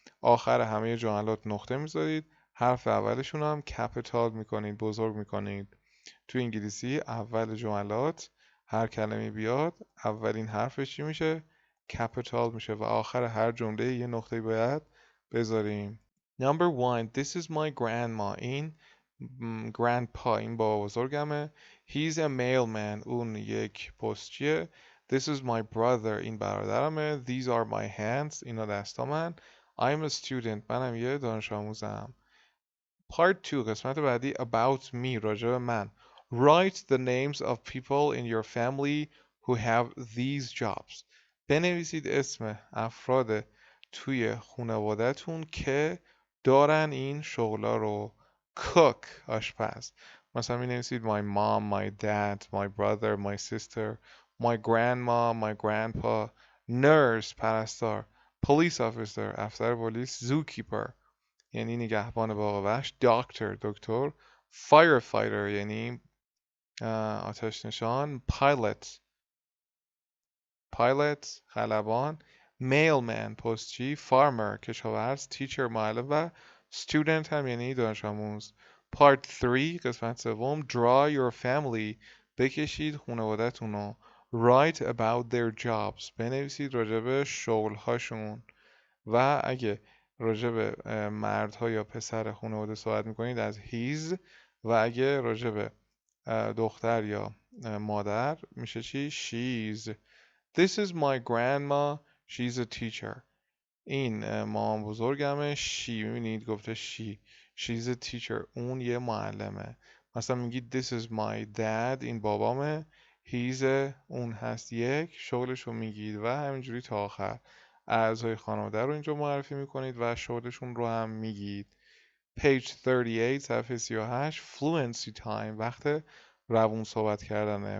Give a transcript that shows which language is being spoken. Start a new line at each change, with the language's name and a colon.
Persian: آخر همه جملات نقطه میذارید. حرف اولشون هم capital میکنید بزرگ میکنید. تو انگلیسی اول جملات هر کلمه بیاد اولین حرفش چی میشه؟ capital میشه. و آخر هر جمله یه نقطه باید بذاریم.
English: number 1 this is my grandma این grandpa
Persian: این بابا بزرگمه.
English: he's a mailman
Persian: اون یک پستچیه.
English: this is my brother
Persian: این برادرمه.
English: these are my hands
Persian: اینا دستامن.
English: I'm a student
Persian: منم یه دانش آموزم.
English: part 2
Persian: قسمت بعدی
English: about me
Persian: راجع به من.
English: write the names of people in your family who have these jobs
Persian: بنویسید اسم افراد توی خانواده‌تون که دارن این شغلا رو. cook آشپز. مثلا می نویسید
English: my mom, my dad, my brother, my sister, my grandma, my grandpa.
Persian: nurse پرستار. police officer افسر پلیس. zookeeper یعنی نگهبان باغ وحش. doctor دکتر. firefighter یعنی آتش نشان. pilot خلبان. mailman پستچی. farmer کشاورز. teacher معلم و student هم یعنی دانش آموز.
English: part 3
Persian: قسمت سوم
English: draw your family
Persian: بکشید خانواده‌تون رو.
English: write about their jobs
Persian: بنویسید راجع به شغل‌هاشون. و اگه راجع به مردها یا پسر خانواده صحبت میکنید از his و اگه راجع به دختر یا مادر میشه چی؟ she's.
English: This is my grandma. She's a teacher.
Persian: این مامان بزرگمه.
English: she
Persian: میبینید گفته
English: she's a teacher.
Persian: اون یه معلمه. مثلا میگید
English: this is my dad.
Persian: این بابامه. he's اون هست یک. شغلشو میگید و همینجوری تا آخر. اعضای خانواده رو اینجا معرفی میکنید و شغلشون رو هم میگید.
English: page 38
Persian: صفحه 38
English: fluency time
Persian: وقت روون صحبت کردنه.